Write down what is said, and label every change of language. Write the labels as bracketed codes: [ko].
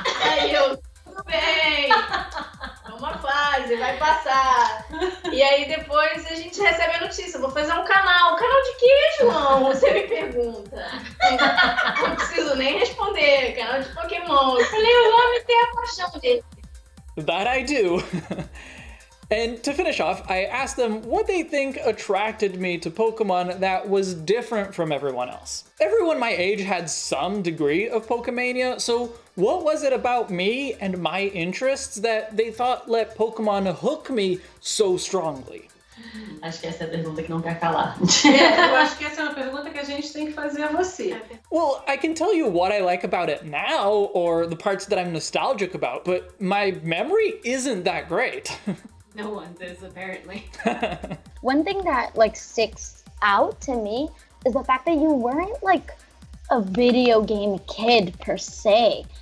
[pt] Aí eu, tudo bem. É uma fase, vai passar. E aí depois a gente recebe a notícia. Vou fazer um canal. Canal de quê, João? Você me pergunta. Não preciso nem responder. Canal de Pokémon. Eu falei, o homem tem a paixão dele. [en] That I do. And to finish off, I asked them what they think attracted me to Pokemon that was different from everyone else. Everyone my age had some degree of Pokemania, so what was it about me and my interests that they thought let Pokemon hook me so strongly? [pt] Acho que essa é a pergunta que não quer calar. Eu acho que essa é uma pergunta que a gente tem que fazer a você. [en] Well, I can tell you what I like about it now, or the parts that I'm nostalgic about, but my memory isn't that great. No one's is, apparently. One thing that like sticks out to me is the fact that you weren't like a video game kid per se.